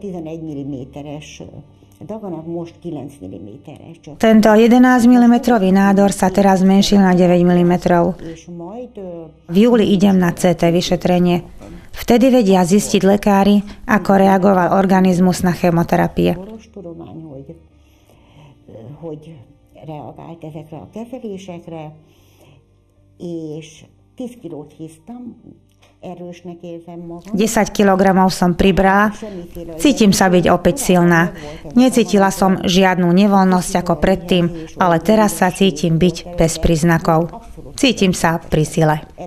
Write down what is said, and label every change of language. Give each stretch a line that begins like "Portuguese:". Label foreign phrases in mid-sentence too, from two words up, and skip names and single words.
Slovak: Tento 11 mm nádor sa teraz zmenšil na 9 mm. V júli idem na CT vyšetrenie. Vtedy vedia zistiť lekári, ako reagoval organizmus na chemoterapie.
Hungarian: És 10 kilót híztam, erősnek érzem magam.
Slovak: 10 kilogramov som pribrala, cítim sa byť opäť silná. Necítila som žiadnu nevoľnosť ako predtým, ale teraz sa cítim byť bez príznakov. Cítim sa pri sile.